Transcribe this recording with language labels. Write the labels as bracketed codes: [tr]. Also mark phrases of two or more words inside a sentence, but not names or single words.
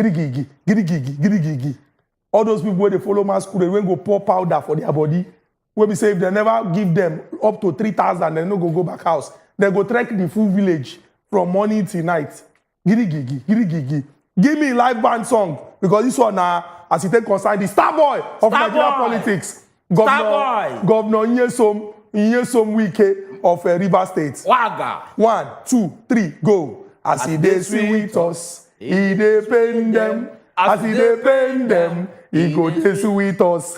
[pcm] All those people where they follow masquerade when go pour powder for their body. When we say if they never give them up to 3,000, they no go back house. They go trek the full village from morning till night. Giddy. Give me live band song because this one as it take concern the star boy of Nigeria politics. Governor Nyesom Wike of Rivers State. Waga. 1, 2, 3, go. As he dey sweet us, he dey pain them. As he dey pain them, he go dey sweet us.